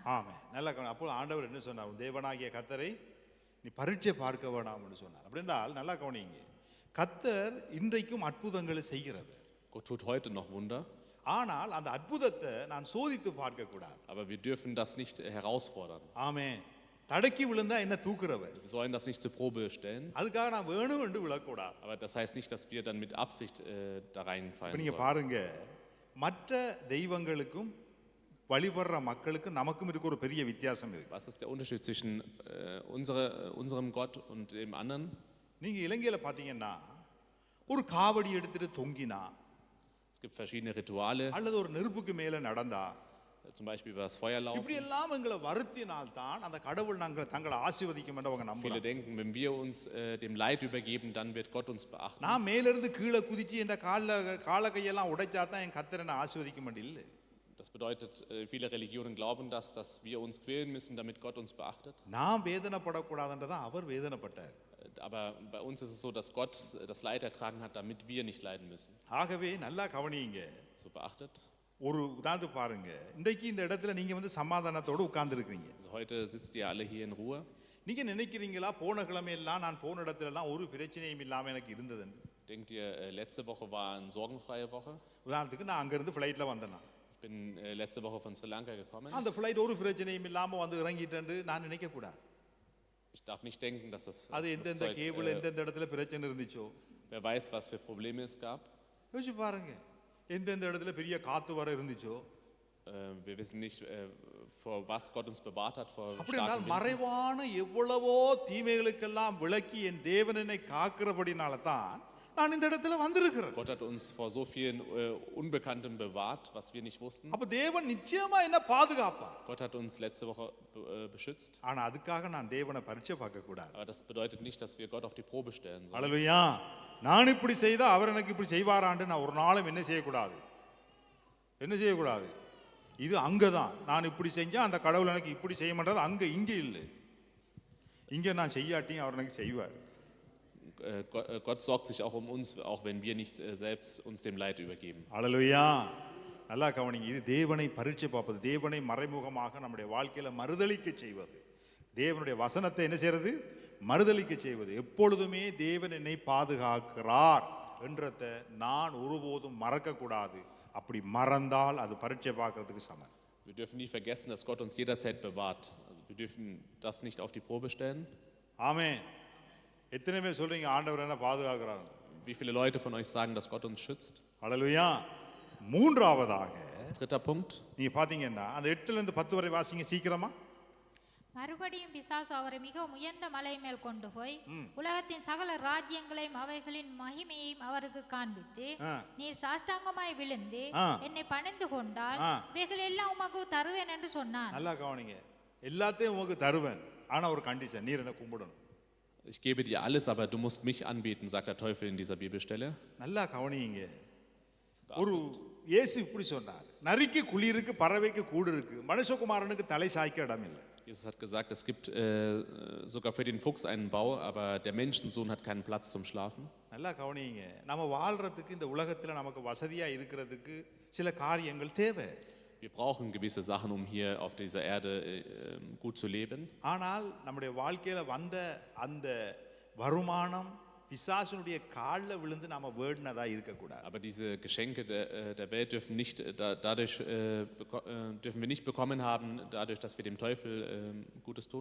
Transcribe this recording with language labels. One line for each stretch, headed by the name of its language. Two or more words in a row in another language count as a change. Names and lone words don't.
Tamil: ஆமென். நல்லா கவனி. அப்போ ஆண்டவர் என்ன சொன்னார்? தேவனாகிய கர்த்தரை நீ பரீட்சை பார்க்க வேண்டாம் என்று சொன்னார். அப்படின்றால் நல்லா கவனிங்க, கர்த்தர் இன்றைக்கும் அற்புதங்களை செய்கிறது.
German: Gott tut heute noch Wunder.
Tamil: ஆனால் அந்த அற்புதத்தை நான் சோதித்து பார்க்க கூடாது.
German: Aber wir dürfen das nicht herausfordern.
Tamil: ஆமென். தடக்கி விழுந்தா என்ன தூக்குறவர்?
German: Wir sollen das nicht zur Probe stellen.
Tamil: அதுக்காக நான் வேணும் என்று விழக்கூடாது.
German: Aber das heißt nicht, dass wir dann mit Absicht da reinfallen
Tamil: நீங்க
German: sollen.
Tamil: பாருங்க, மற்ற தெய்வங்களுக்கும் வழிபடுற மக்களுக்கும் நமக்கும் இருக்க ஒரு பெரிய வித்தியாசம் இருக்கு.
German: Was ist der Unterschied zwischen unserem Gott und dem anderen?
Tamil: நீங்க இலங்கையில பாத்தீங்கன்னா, ஒரு காவடி எடுத்துட்டு தொங்கினா,
German: Es gibt verschiedene Rituale,
Tamil: அல்லது ஒரு நெருப்புக்கு மேல நடந்தா,
German: zum Beispiel über das Feuer laufen.
Tamil: இப்படி எல்லாம் எங்களை வருத்தினால் தான் அந்த கடவுள் தங்களை ஆசீர்வதிக்கும் என்று அவங்க
German: Viele
Tamil: நம்புறாங்க.
German: denken, wenn wir uns dem Leid übergeben, dann wird Gott uns beachten.
Tamil: நான் மேல இருந்து கீழே குதிச்சு என்ற கால கையெல்லாம் உடைச்சா தான் என் கர்த்தர் என்னை ஆசீர்வதிக்க மாட்டேன்.
German: Das bedeutet, viele Religionen glauben das, dass wir uns quälen müssen, damit Gott uns beachtet.
Tamil: நான் வேதனைப்படக்கூடாதுன்றதான் அவர் வேதனைப்பட்டார்.
German: Aber bei uns ist es so, dass Gott das Leid ertragen hat, damit wir nicht leiden müssen.
Tamil: ஆகவே நல்லா கவனியுங்க.
German: So beachtet.
Tamil: ஒரு உதாரணத்து பாருங்க, இன்றைக்கு இந்த இடத்துல நீங்க வந்து சமாதானத்தோடு உட்கார்ந்து இருக்கீங்க.
German: Also heute sitzt ihr alle hier in Ruhe.
Tamil: நீங்க நினைக்கிறீங்களா போன கிழமையெல்லாம் நான் போன இடத்துல எல்லாம் ஒரு பிரச்சனையும் இல்லாம எனக்கு இருந்தது?
German: Denkt ihr, letzte Woche war eine sorgenfreie Woche?
Tamil: உதாரணத்துக்கு நான் அங்க இருந்து ஃப்ளைட்ல வந்தேன்.
German: Ich bin letzte Woche von Sri Lanka gekommen.
Tamil: அந்த ஃப்ளைட் ஒரு பிரச்சனையும் இல்லாம வந்து இறங்கிட்டேன்னு நான் நினைக்க கூடாது.
German: Ich darf nicht denken, dass das
Tamil: அது எந்தெந்த கேபிள் எந்தெந்த இடத்துல பிரச்சனை இருந்துச்சோ,
German: wer weiß, was für Probleme es gab.
Tamil: யோசிச்சு பாருங்க, எந்தெந்த இடத்துல பெரிய காத்து வர இருந்துச்சோ.
German: Wir wissen nicht, vor was Gott uns bewahrt hat, vor
Tamil: அப்படி
German: starken Winden.
Tamil: மறைவான எவ்வளவோ தீமைகளுக்கெல்லாம் விலக்கி என் தேவன் என்னை காக்கிறபடினால தான் நான் இந்த இடத்துல வந்திருக்கிறேன்.
German: Gott hat uns vor so vielen Unbekanntem bewahrt, was wir nicht wussten.
Tamil: அப்ப தேவன் நிச்சயமா என்ன பாதுகாப்பார்.
German: Gott hat uns letzte Woche beschützt.
Tamil: ஆனா அதுக்காக நான் தேவனை பரீட்சை பார்க்க கூடாது.
German: Aber das bedeutet nicht, dass wir Gott auf die Probe stellen sollen.
Tamil: அல்லேலூயா. நான் இப்படி செய்தா அவர் எனக்கு இப்படி செய்வாரான்னு நான் ஒரு நாளும் என்ன செய்யக்கூடாது? என்ன செய்யக்கூடாது? இது அங்கதான் நான் இப்படி செஞ்சா அந்த கடவுள் எனக்கு இப்படி செய்ய மாட்டாது, அங்க இங்க இல்லை. இங்க நான் செய்யாட்டியும் அவர் எனக்கு செய்வார்.
German: Gott sorgt sich auch um uns, auch wenn wir nicht selbst uns dem Leid übergeben.
Tamil: அல்லேலூயா. நல்லா கவனிங்க, இது தேவனை பரீட்சை பார்ப்பது, தேவனை மறைமுகமாக நம்முடைய வாழ்க்கையில மறுதலிக்க செய்வது, தேவனுடைய வசனத்தை என்ன செய்யறது? மறுதலிக்க செய்வது. எப்பொழுதுமே தேவன் என்னை பாதுகாக்கிறார் என்றதை நான் ஒருபோதும் மறக்க கூடாது. அப்படி மறந்தால் அது பரீட்சை பார்க்கிறதுக்கு சமம்.
German: Wir dürfen nie vergessen, dass Gott uns jederzeit bewahrt. Also wir dürfen das nicht auf die Probe stellen.
Tamil: ஆமென். எத்தனை பேர் சொல்றீங்க ஆண்டவர் என்ன பாதுகாக்கிறார்?
German: Wie viele Leute von euch sagen, dass Gott uns schützt?
Tamil: அல்லேலூயா. மூன்றாவதாக
German: Das dritter Punkt.
Tamil: நீங்க பாத்தீங்கன்னா அந்த 8ல இருந்து 10 வரை வாசிங்க சீக்கிரமா. மறுபடியும் பிசாசு அவரை மிகவும் உயர்ந்த மலை மேல் கொண்டு போய் உலகத்தின் சகல ராஜ்யங்களையும் அவைகளின் மகிமையையும் அவருக்கு காண்பித்து, நீர் சாஷ்டாங்கமாய் விழுந்து என்னை பணிந்து கொண்டால் இவைகள் எல்லாம் உமக்கு தருவேன் என்று சொன்னான். நல்லா கவனிங்க, எல்லாத்தையும் உமக்கு தருவேன், ஆனா ஒரு கண்டிஷன், நீர் என்ன கும்பிடணும்.
German: Ich gebe dir alles, aber du musst mich anbeten, sagt der Teufel in dieser Bibelstelle.
Tamil: நல்லா கவனிங்க, ஒரு இயேசு இப்படி சொன்னார், நரிக்கு குழி இருக்கு, பறவைக்கு கூடு இருக்கு, மனுஷகுமாரனுக்கு தலை சாய்க்க இடம் இல்லை.
German: Jesus hat gesagt, es gibt sogar für den Fuchs einen Bau, aber der Menschensohn hat keinen Platz zum Schlafen.
Tamil: நல்லா கவனிங்க, நம்ம வாழ்றதுக்கு இந்த உலகத்துல நமக்கு வசதியா இருக்கிறதுக்கு சில காரியங்கள் தேவை.
German: Wir brauchen gewisse Sachen, um hier auf dieser Erde gut zu leben.
Tamil: ஆனால் நம்முடைய வாழ்க்கையில வந்த அந்த வருமானம் பிசாசுனுடைய காலில் விழுந்து நாம வேடினதா இருக்கக்கூடாது.
German: Aber diese Geschenke der Welt dürfen wir nicht bekommen haben, dadurch, dass wir dem Teufel Gutes tun.